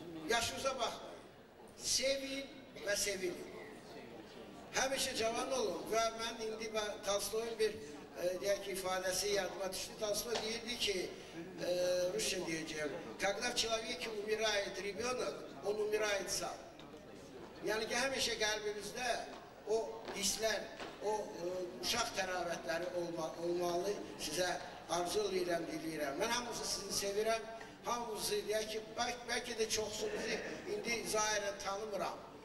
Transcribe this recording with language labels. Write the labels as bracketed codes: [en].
[az] Yaşınıza baxmayın. Sevin və sevilin. Həmişə cavan olun və mən indi Tolstoyun bir deyək ki, ifadəsi yadıma düşdü. Tolstoy deyirdi ki, Rusça deyəcəyim, [ru] когда в человеке умирает ребенок, он умирает сам. [az] Yəni ki, həmişə qəlbimizdə o hisslər, o uşaq təravətləri olmalı, sizə arzu edirəm, diləyirəm. Mən hamınızı sizi sevirəm, hamınızı deyək ki, bəlkə də çoxsunuzu indi zahirən tanımıram.